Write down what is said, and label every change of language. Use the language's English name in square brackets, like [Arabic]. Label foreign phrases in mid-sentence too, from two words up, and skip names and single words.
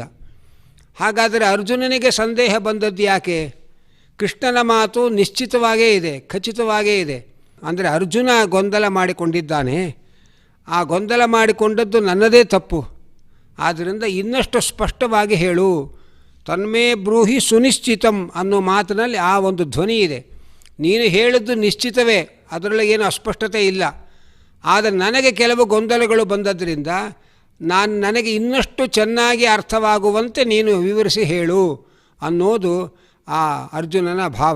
[Kannada] ಹಾಗಾದರೆ ಅರ್ಜುನನಿಗೆ ಸಂದೇಹ ಬಂದದ್ದು ಯಾಕೆ? ಕೃಷ್ಣನ ಮಾತು ನಿಶ್ಚಿತವಾಗೇ ಇದೆ, ಖಚಿತವಾಗೇ ಇದೆ. ಅಂದರೆ ಅರ್ಜುನ ಗೊಂದಲ ಮಾಡಿಕೊಂಡಿದ್ದಾನೆ. ಆ ಗೊಂದಲ ಮಾಡಿಕೊಂಡದ್ದು ನನ್ನದೇ ತಪ್ಪು, ಆದ್ದರಿಂದ ಇನ್ನಷ್ಟು ಸ್ಪಷ್ಟವಾಗಿ ಹೇಳು. [Sanskrit] ತನ್ಮೇ ಬ್ರೂಹಿ ಸುನಿಶ್ಚಿತಂ [Kannada] ಅನ್ನೋ ಮಾತಿನಲ್ಲಿ ಆ ಒಂದು ಧ್ವನಿ ಇದೆ. ನೀನು ಹೇಳಿದ್ದು ನಿಶ್ಚಿತವೇ, ಅದರೊಳಗೆ ಏನು ಅಸ್ಪಷ್ಟತೆ ಇಲ್ಲ. ಆದರೆ ನನಗೆ ಕೆಲವು ಗೊಂದಲಗಳು ಬಂದದ್ದರಿಂದ ನನಗೆ ಇನ್ನಷ್ಟು ಚೆನ್ನಾಗಿ ಅರ್ಥವಾಗುವಂತೆ ನೀನು ವಿವರಿಸಿ ಹೇಳು ಅನ್ನೋದು ಆ ಅರ್ಜುನನ ಭಾವ.